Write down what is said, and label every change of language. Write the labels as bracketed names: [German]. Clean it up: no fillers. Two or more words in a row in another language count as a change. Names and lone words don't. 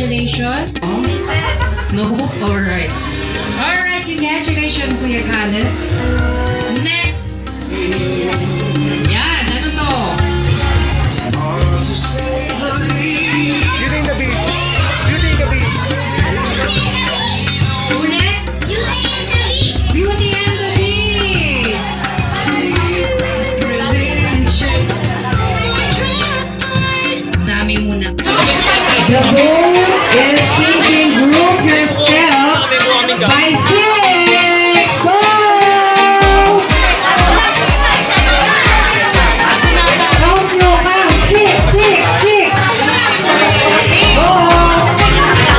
[English] Congratulations. No? Alright. Alright, congratulations, Kuya Khaled. [Filipino] Next. Yan, ano to? Beauty and the Beast. Beauty and the Beast. Ulit. Beauty and the Beast. Dami muna. [English] The goal is simply group yourself by 6. [Filipino] Go! Count nyo, count. 6, 6, 6. Go!